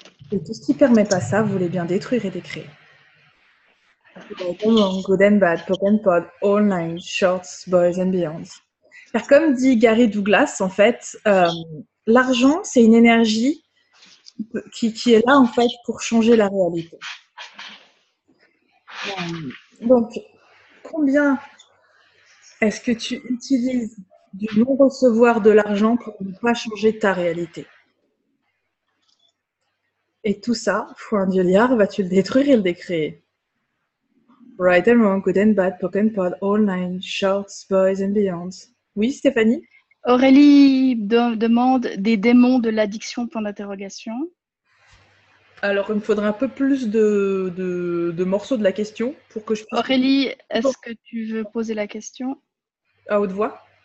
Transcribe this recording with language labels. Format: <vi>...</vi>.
<fr>Et tout ce qui ne permet pas ça, vous voulez bien détruire et décréer.</fr> <en>Good and bad, poke and pod, all nine, shorts, boys and beyonds.</en> <fr>Car comme dit Gary Douglas, en fait, l'argent, c'est une énergie qui est là, en fait, pour changer la réalité. Donc, combien est-ce que tu utilises du non-recevoir de l'argent pour ne pas changer ta réalité? Et tout ça, fois un dieu-liard, vas-tu le détruire et le décréer?</fr> <en>Right and wrong, good and bad, poke and pod, all nine, shorts, boys and beyonds.</en> <fr>Oui, Stéphanie? Aurélie demande des démons de l'addiction, point d'interrogation. Alors, il me faudrait un peu plus de morceaux de la question pour que je puisse... Aurélie, est-ce que tu veux poser la question à haute voix?</fr>